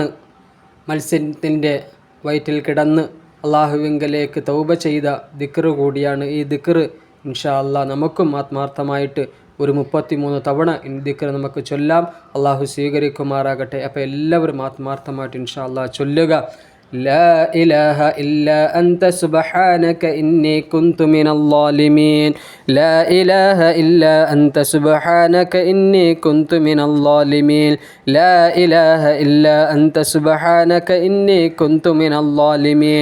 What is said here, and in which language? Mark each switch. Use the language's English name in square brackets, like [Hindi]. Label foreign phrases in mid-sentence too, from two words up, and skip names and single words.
[Malayalam] മത്സ്യത്തിൻ്റെ വയറ്റിൽ കിടന്ന് അള്ളാഹുവിങ്കലേക്ക് തൗബ ചെയ്ത ദിക്റ് കൂടിയാണ് ഈ ദിക്റ്. [Arabic] إن شاء الله [Malayalam] നമുക്കും ആത്മാർത്ഥമായിട്ട് ഒരു 33 തവണ ഈ ദിക്റ് നമുക്ക് ചൊല്ലാം. അള്ളാഹു സ്വീകരിക്കുമാറാകട്ടെ. അപ്പോൾ എല്ലാവരും ആത്മാർത്ഥമായിട്ട് [Arabic] إن شاء الله [Malayalam] ചൊല്ലുക. [Arabic] لا إله إلا أنت سبحانك إني كنت من الظالمين. لا إله إلا أنت سبحانك إني كنت من الظالمين. لا إله إلا أنت سبحانك إني كنت من الظالمين.